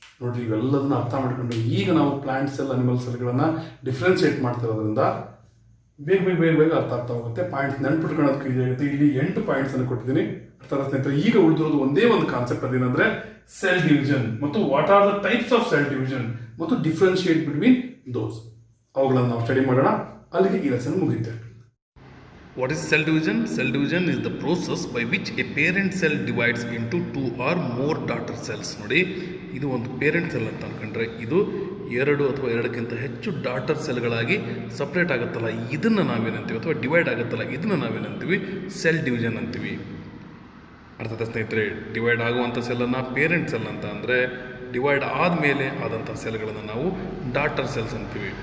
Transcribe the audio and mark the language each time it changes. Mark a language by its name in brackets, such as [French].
[Kannada] ನೋಡ್ರಿ, ಇವೆಲ್ಲದನ್ನ ಅರ್ಥ ಮಾಡ್ಕೊಂಡು ಈಗ ನಾವು ಪ್ಲಾಂಟ್ ಸೆಲ್ ಅನಿಮಲ್ ಸೆಲ್ಗಳನ್ನ ಡಿಫ್ರೆನ್ಶಿಯೇಟ್ ಮಾಡ್ತಿರೋದ್ರಿಂದ ಬೇಗ ಅರ್ಥ ಆಗ್ತಾ ಹೋಗುತ್ತೆ. ಪಾಯಿಂಟ್ಸ್ ನೆನ್ಪಿಟ್ಕೊಳ್ಳೋದಕ್ಕೆ ಈಸಿ ಆಗುತ್ತೆ. ಇಲ್ಲಿ 8 ಪಾಯಿಂಟ್ಸ್ ಅನ್ನು ಕೊಟ್ಟಿದ್ದೀನಿ. ಅರ್ಥ ಸ್ನೇಹಿತರೆ, ಈಗ ಉಳಿದಿರೋದು ಒಂದೇ ಒಂದು ಕಾನ್ಸೆಪ್ಟ್, ಅದೇನಂದ್ರೆ ಸೆಲ್ ಡಿವಿಷನ್ ಮತ್ತು [English] what are the types of cell division [Kannada] ಮತ್ತು [English] Differentiate between those. [Kannada] ಅವುಗಳನ್ನು ನಾವು ಸ್ಟಡಿ ಮಾಡೋಣ. ಅಲ್ಲಿಗೆ ಈ ಲೆಸನ್ ಮುಗಿಯುತ್ತೆ. [English] What is cell division? Cell division is the process by which a parent cell divides into 2 or more daughter cells. [Kannada] ನೋಡಿ, ಇದು ಒಂದು ಪೇರೆಂಟ್ ಸೆಲ್ ಅಂತ ಅನ್ಕೊಂಡ್ರೆ ಇದು 2 ಅಥವಾ 2ಕ್ಕಿಂತ ಹೆಚ್ಚು ಡಾಟರ್ ಸೆಲ್ಗಳಾಗಿ ಸಪ್ರೇಟ್ ಆಗುತ್ತಲ್ಲ, ಇದನ್ನು ನಾವೇನಂತೀವಿ, ಅಥವಾ ಡಿವೈಡ್ ಆಗುತ್ತಲ್ಲ, ಇದನ್ನು ನಾವೇನಂತೀವಿ, ಸೆಲ್ ಡಿವಿಷನ್ ಅಂತೀವಿ. ಅರ್ಥಾತ್ ಸ್ನೇಹಿತರೆ, ಡಿವೈಡ್ ಆಗುವಂಥ ಸೆಲ್ಲನ್ನು ಪೇರೆಂಟ್ ಸೆಲ್ ಅಂತ ಅಂದರೆ, ಡಿವೈಡ್ ಆದಮೇಲೆ ಆದಂಥ ಸೆಲ್ಗಳನ್ನು ನಾವು ಡಾಟರ್ ಸೆಲ್ಸ್ ಅಂತೀವಿ.